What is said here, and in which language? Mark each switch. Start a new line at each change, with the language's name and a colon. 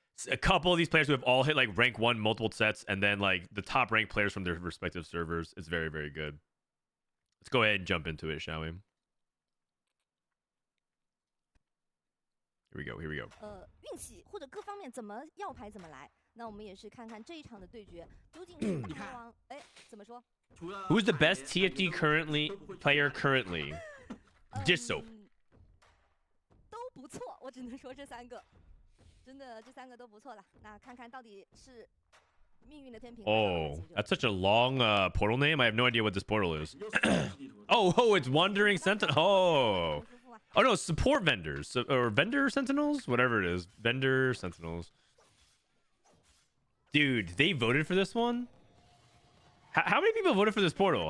English: A couple of these players who have all hit like rank 1 multiple sets, and then like the top ranked players from their respective servers. It's very, very good. Let's go ahead and jump into it, shall we? Here we go. Here we go.
Chinese: 运气或者各方面怎么要牌怎么来。那我们也是看看这一场的对决究竟是大魔王，哎，怎么说
English: ？Who's the best TFT player currently? Jisoo.
Chinese: 都不错，我只能说这3个，真的这3个都不错了。那看看到底是命运的天平。
English: Oh, that's such a long portal name. I have no idea what this portal is. oh, it's Wandering Sentinel. Oh no, support vendors or vendor sentinels, whatever it is, vendor sentinels. Dude, they voted for this one. How many people voted for this portal?